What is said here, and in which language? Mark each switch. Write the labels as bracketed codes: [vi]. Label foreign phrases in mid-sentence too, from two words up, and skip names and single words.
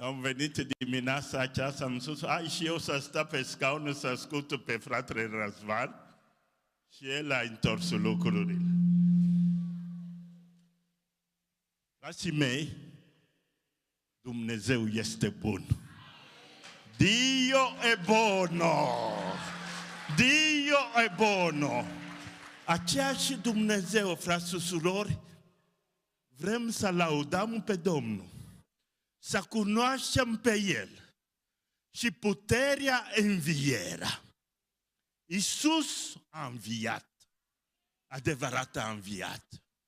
[ro] Am venit dimineața aceasta, am spus, hai și eu să stau pe scaun să ascult pe fratele Răzvan și el a întors lucrurile. Frații mei, Dumnezeu este bun. [it] Dio è buono! Dio è buono! [ro] Aceeași Dumnezeu, frați și surori, vrem să laudăm pe Domnul, să cunoaștem pe El și puterea învierea. Iisus a înviat, adevărat a înviat.